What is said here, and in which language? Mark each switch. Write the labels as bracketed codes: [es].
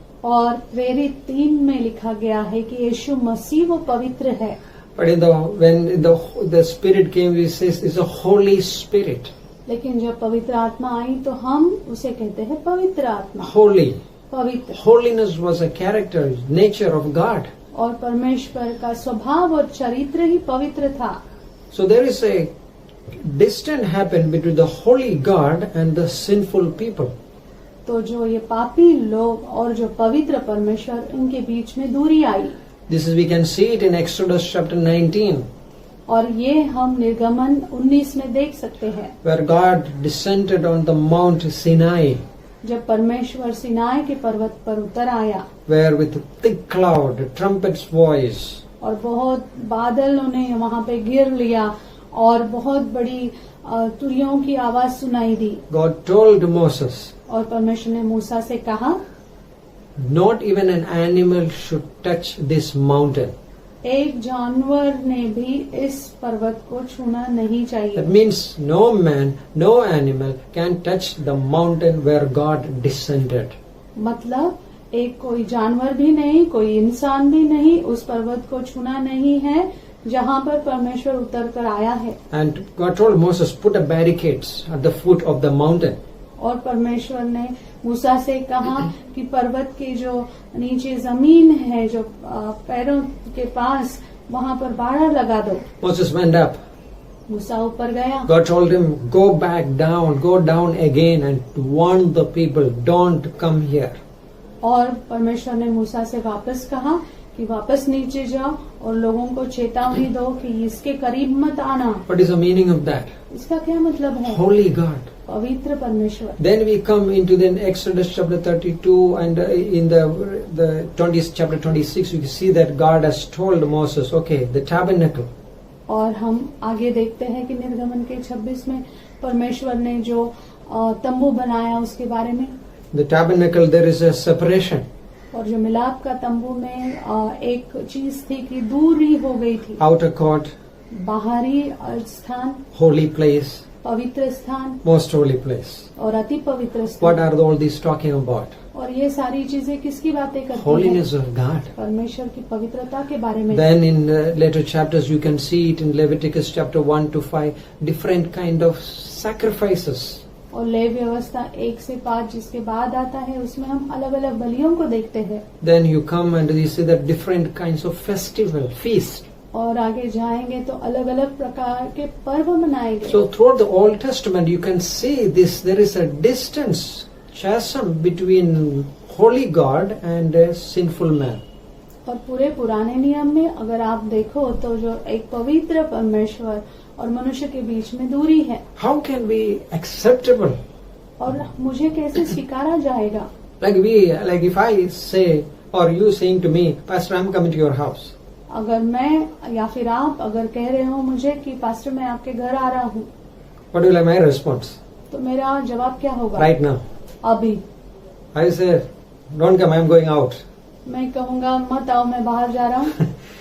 [hi] और प्रेरित 3 में लिखा गया है कि यीशु मसीह वो पवित्र है. [en] But when the Spirit came, he says it's a Holy Spirit. [hi] लेकिन जब पवित्र आत्मा आई तो हम उसे कहते हैं पवित्र आत्मा. [en] Holy. [hi] पवित्र. [en] Holiness was a character, nature of God. [hi] और परमेश्वर का स्वभाव और चरित्र ही पवित्र था. [en] So there is a distance happened between the holy God and the sinful people. [hi] तो जो ये पापी लोग और जो पवित्र परमेश्वर उनके बीच में दूरी आई. [en] We can see it in Exodus chapter 19. [hi] और ये हम निर्गमन 19 में देख सकते हैं, [en] where God descended on the Mount Sinai, [hi] जब परमेश्वर सिनाई के पर्वत पर उतर आया [en] where with a thick cloud, a trumpet's voice, [hi] और बहुत बादल उन्हें वहां पे घेर लिया और बहुत बड़ी तुरियों की आवाज सुनाई दी, [en] God told Moses, [hi] और परमेश्वर ने मूसा से कहा, [en] not even an animal should touch this mountain. [hi] एक जानवर ने भी इस पर्वत को छूना नहीं चाहिए। [en] That means no man, no animal can touch the mountain where God descended. [hi] मतलब एक कोई जानवर भी नहीं, कोई इंसान भी नहीं, उस पर्वत को छूना नहीं है जहाँ पर परमेश्वर उतर कर आया है। [en] And God told Moses, put a barricades at the foot of the mountain. [hi] और परमेश्वर ने मूसा से कहा कि पर्वत के जो नीचे जमीन है, जो पैरों के पास, वहाँ पर बाड़ा लगा दो। [en] Moses went up. [hi] मूसा ऊपर गया। [en] God told him, go back down, go down again and warn the people, don't come here. [hi] और परमेश्वर ने मूसा से वापस कहा कि वापस नीचे जाओ और लोगों को चेतावनी दो कि इसके करीब मत आना। [en] What is the meaning of that? [hi] इसका क्या मतलब है? [en] Holy God. [hi] पवित्र परमेश्वर। [en] Then we come into the Exodus chapter 32 and in the 20th chapter 26 we see that God has told Moses, okay, the tabernacle. [hi] और हम आगे देखते हैं कि निर्गमन के 26 में परमेश्वर ने जो तंबू बनाया उसके बारे में, [en] The tabernacle, there is a separation. [hi] और जो मिलाप का तंबू में एक चीज थी कि दूरी हो गई थी। [en] Outer court, [hi] बाहरी स्थान, [en] holy place, [hi] पवित्र स्थान [en] most holy place. [hi] और अति पवित्र [en] What [hi] स्थान। [en] are all these talking about? [hi] और ये सारी चीजें किसकी बातें करती हैं? [en] Holiness of God. [hi] परमेश्वर की पवित्रता के बारे में। [en] Then in later chapters you can see it in Leviticus chapter 1 to 5, different kind of sacrifices. [hi] और लेव व्यवस्था 1 से 5 जिसके बाद आता है, उसमें हम अलग अलग बलियों को देखते हैं। [en] Then you come and you see that different kinds of festival, feast. [hi] और आगे जाएंगे तो अलग अलग प्रकार के पर्व मनाएंगे। [en] So throughout the Old Testament you can see this, there is a distance, chasm between holy God and a sinful man. [hi] और पूरे पुराने नियम में अगर आप देखो तो जो एक पवित्र परमेश्वर और मनुष्य के बीच में दूरी है। [en] How can we acceptable? [hi] और मुझे कैसे स्वीकारा जाएगा? [en] Like if I say or you saying to me, Pastor, I'm coming to your house. [hi] अगर मैं या फिर आप अगर कह रहे हो मुझे कि पास्टर मैं आपके घर आ रहा हूँ, [en] What will be my response? [hi] तो मेरा जवाब क्या होगा? [en] Right now. [hi] अभी [en] I say, don't come, I'm going out. [hi] मैं कहूँगा मत आओ, मैं बाहर जा रहा हूँ।